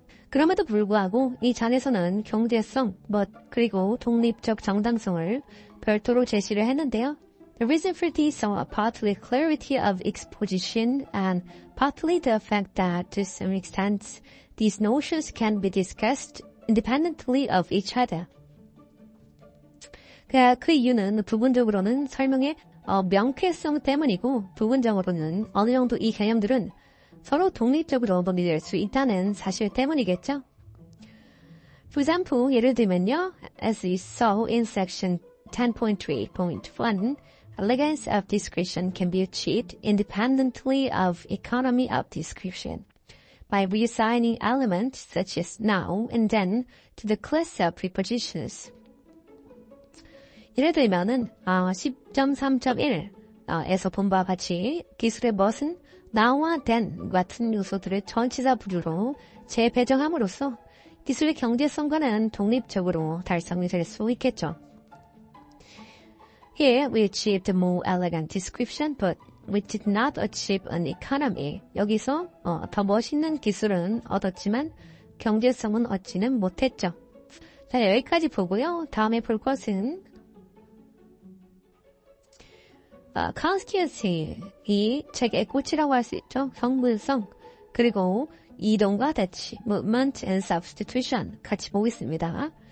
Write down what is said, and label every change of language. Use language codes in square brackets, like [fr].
[ko] 그럼에도 불구하고 이 장에서는 경제성, 멋, 그리고 독립적 정당성을 별도로 제시를 했는데요. [en] The reason for this are partly clarity of exposition and partly the fact that to some extent these notions can be discussed independently of each other. [ko] 그 이유는 부분적으로는 설명의 명쾌성 때문이고 부분적으로는 어느 정도 이 개념들은 서로 독립적으로 논의될 수 있다는 사실 때문이겠죠. [en] For example, [ko] 예를 들면요, [en] as we saw in section 10.3.1, elegance of description can be achieved independently of economy of description by reassigning elements such as now and then to the class of prepositions. [ko] 예를 들면은 10.3.1에서 본 바와 같이 기술의 멋은 now와 then 같은 요소들을 전치사 부류로 재배정함으로써 기술의 경제성과는 독립적으로 달성이 될 수 있겠죠. [en] Here we achieved a more elegant description, but we did not achieve an economy. [ko] 여기서 더 멋있는 기술은 얻었지만 경제성은 얻지는 못했죠. 자, 여기까지 보고요. 다음에 볼 것은 constituency, 이 책의 꽃이라고 할 수 있죠. 형분성, 그리고 이동과 대치, [en] movement and substitution [ko] 같이 보겠습니다.